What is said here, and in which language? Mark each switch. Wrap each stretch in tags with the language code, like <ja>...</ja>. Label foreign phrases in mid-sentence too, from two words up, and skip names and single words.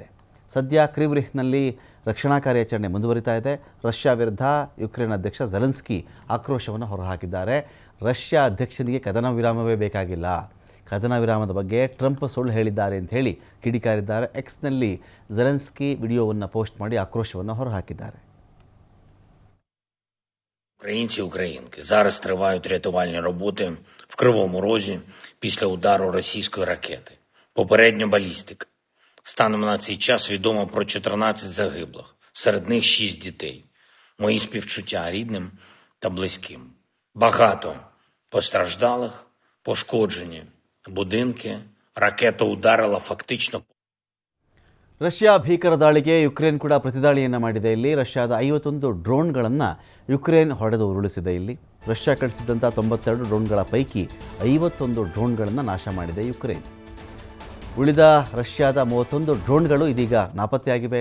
<kn>ಸದ್ಯ ಕ್ರಿವ್ ರಿಹ್ನಲ್ಲಿ ರಕ್ಷಣಾ ಕಾರ್ಯಾಚರಣೆ ಮುಂದುವರಿತಾ ಇದೆ. ರಷ್ಯಾ ವಿರುದ್ಧ ಯುಕ್ರೇನ್ ಅಧ್ಯಕ್ಷ ಝೆಲೆನ್ಸ್ಕಿ ಆಕ್ರೋಶವನ್ನು ಹೊರಹಾಕಿದ್ದಾರೆ. ರಷ್ಯಾ ಅಧ್ಯಕ್ಷನಿಗೆ ಕದನ ವಿರಾಮವೇ ಬೇಕಾಗಿಲ್ಲ, ಕದನ ವಿರಾಮದ ಬಗ್ಗೆ ಟ್ರಂಪ್ ಸುಳ್ಳು ಹೇಳಿದ್ದಾರೆ ಅಂತ ಹೇಳಿ ಕಿಡಿಕಾರಿದ್ದಾರೆ. ಎಕ್ಸ್ನಲ್ಲಿ ಝೆಲೆನ್ಸ್ಕಿ ವಿಡಿಯೋವನ್ನು ಪೋಸ್ಟ್ ಮಾಡಿ ಆಕ್ರೋಶವನ್ನು ಹೊರಹಾಕಿದ್ದಾರೆ.</kn> <uk>Українці і українки, зараз тривають рятувальні роботи в Кривому Розі після удару російської ракети. Попередньо балістика. Станом на цей час відомо про 14 загиблих, серед них 6 дітей. Мої співчуття рідним та близьким. Багато постраждалих, пошкоджені будинки. Ракета ударила фактично.</uk> <kn>ರಷ್ಯಾ ಭೀಕರ ದಾಳಿಗೆ ಯುಕ್ರೇನ್ ಕೂಡ ಪ್ರತಿದಾಳಿಯನ್ನು ಮಾಡಿದೆ. ಇಲ್ಲಿ ರಷ್ಯಾದ 51 ಡ್ರೋನ್ಗಳನ್ನು ಯುಕ್ರೇನ್ ಹೊಡೆದು ಉರುಳಿಸಿದೆ. ಇಲ್ಲಿ ರಷ್ಯಾ ಕಳಿಸಿದ್ದಂಥ 92 ಡ್ರೋನ್ಗಳ ಪೈಕಿ 51 ಡ್ರೋನ್ಗಳನ್ನು ನಾಶ ಮಾಡಿದೆ ಯುಕ್ರೇನ್. ಉಳಿದ ರಷ್ಯಾದ 31 ಡ್ರೋನ್ಗಳು ಇದೀಗ ನಾಪತ್ತೆಯಾಗಿವೆ.</kn>